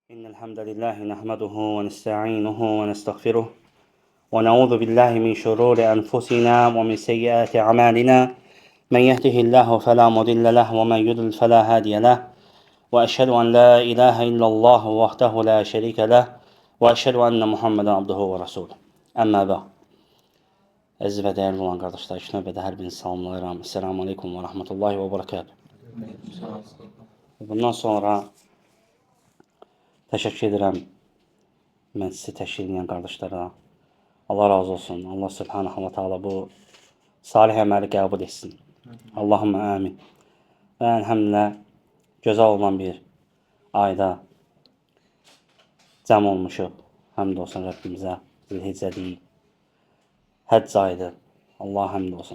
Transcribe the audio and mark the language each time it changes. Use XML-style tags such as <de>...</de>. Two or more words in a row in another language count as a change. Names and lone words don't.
<ar>إن الحمد لله نحمده ونستعينه ونستغفره ونعوذ بالله من شرور أنفسنا ومن سيئات أعمالنا من يهده الله فلا مضل له ومن يضلل فلا هادي له وأشهد أن لا إله إلا الله وحده لا شريك له وأشهد أن محمدا عبده ورسوله. أما بعد.</ar> <az>Əziz və dəyərli olan qardaşlar, ilk növbədə hər birini salamlayıram.</az> <ar>السلام عليكم ورحمة الله وبركاته.</ar> <az>Bundan sonra təşəkkür edirəm məclisi təşkil edən qardaşlara. Allah razı olsun. Allah</az> <ar>سبحانه وتعالى</ar> <az>bu salih əməli qəbul etsin.</az> <ar>اللهم آمين.</ar> <az>Və əlhəmdülillah gözəl olan bir ayda cəm olmuşuq. Həmd olsun Rəbbimizə. Zilhiccə deyil. Həcc ayıdır. Allah həmd olsun.</az>